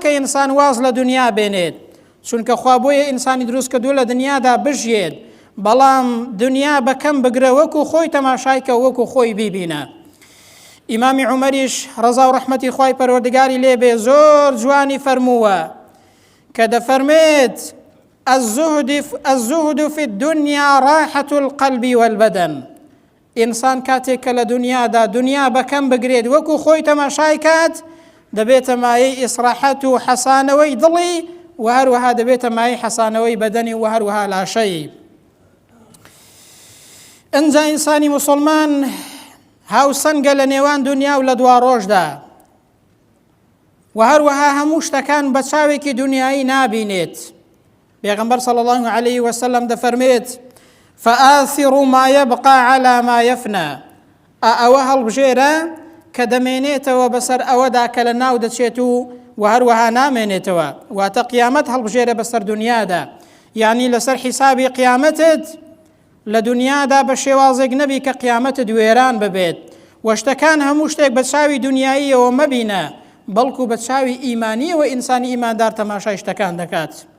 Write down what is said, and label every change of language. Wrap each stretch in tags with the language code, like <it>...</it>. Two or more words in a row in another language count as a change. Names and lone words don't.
<ckb>ئینسان واز لە دنیا بێنێت چونکە خوا بۆیە ئینسانی دروست کردووە لە دنیادا بژێت بەڵام دنیا بەکەم بگرە وەکو خۆی تەماشایکە وەکو خۆی بیبینە ئیمامی عومەریش ڕەزا و ڕەحمەتی خوای پەروەردگاری لێبێ زۆر جوانی فەرمووە کە دەفەرمێت</ckb> <ar>الزهد في الدنيا راحة القلب والبدن</ar> <ckb>ئینسان کاتێک کە لە دنیادا دنیا بەکەم بگرێت وەکو خۆی تەماشای کات دەبێتە مایەی ئیسراحەت و حەسانەوەی دڵی و هەروەها دەبێتە مایەی حەسانەوەی بەدەنی و هەروەها لاشەی ئەنجا ئینسانی موسڵمان هاوسەنگە لە نێوان دنیا و لە دوا ڕۆژدا و هەروەها هەموو شتەکان بە چاوێکی دنیایی نابینێت پێغەمبەر</ckb> <ar>صلی الله عليه وسلم</ar> <ckb>دەفەرمێت</ckb> <ar>فآثروا ما يبقى على ما يفنى</ar> <ckb>ئەوە هەڵبژێرە کە دەمێنێتەوە بەسەر ئەوەدا کە لە ناو دەچێت و هەروەها نامێنێتەوە واتە قیامەت هەڵبژێرە بەسەر دنیادا یعنی لەسەر حیسابی قیامەتت لە دنیادا بە شێوازێک نەبی کە قیامەتت وێران ببێت و شتەکان هەموو شتێک بە چاوی دنیاییەوە مەبینە بەڵکو بە چاوی ئیمانیەوە ئینسانی ئیماندار تەماشای شتەکان دەکات</ckb>